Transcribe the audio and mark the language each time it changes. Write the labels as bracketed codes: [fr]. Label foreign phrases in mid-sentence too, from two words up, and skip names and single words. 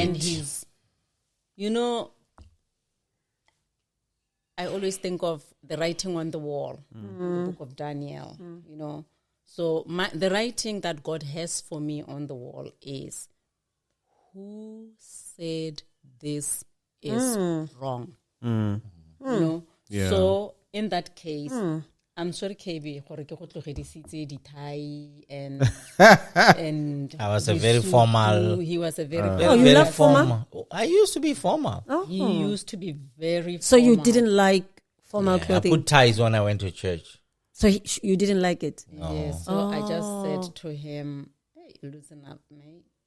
[en] And he's, I always think of the writing on the wall, the book of Daniel, So the writing that God has for me on the wall is, who said this is wrong? Yeah. So in that case, I'm sorry, [tn] KB, gore ke go tlogedisitse di-tie and [en] I was a the very suit. formal. He was a very you very love formal? I used to be formal. He used to be very So you formal. didn't like formal I clothing? put ties when I went to church. So you didn't like it? Yes, so I just said to him, hey, loosen up, mate.